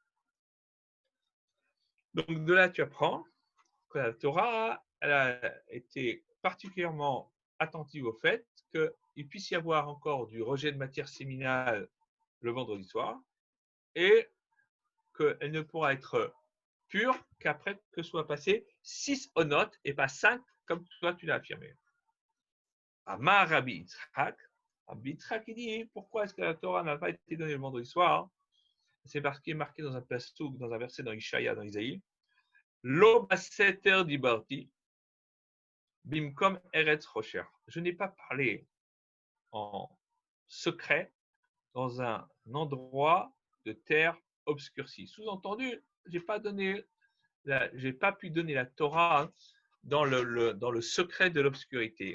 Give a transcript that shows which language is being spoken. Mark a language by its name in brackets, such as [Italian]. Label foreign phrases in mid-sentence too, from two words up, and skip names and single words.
[French] Donc de là, tu apprends que la Torah, elle a été particulièrement attentive au fait qu'il puisse y avoir encore du rejet de matière séminale le vendredi soir et qu'elle ne pourra être pure qu'après que soit passé 6 onot et pas 5 comme toi tu l'as affirmé. [Hebrew] אמר רבי יצחק, [French] il dit pourquoi est-ce que la Torah n'a pas été donnée le vendredi soir? C'est parce qu'il est marqué dans un passouk, dans un verset dans Ishaïa, dans Isaïe, [Hebrew] לא בסתר דברתי במקום ארץ חשך. [French] Je n'ai pas parlé en secret dans un endroit de terre obscurcie. Sous-entendu, j'ai pas pu donner la Torah dans le secret de l'obscurité.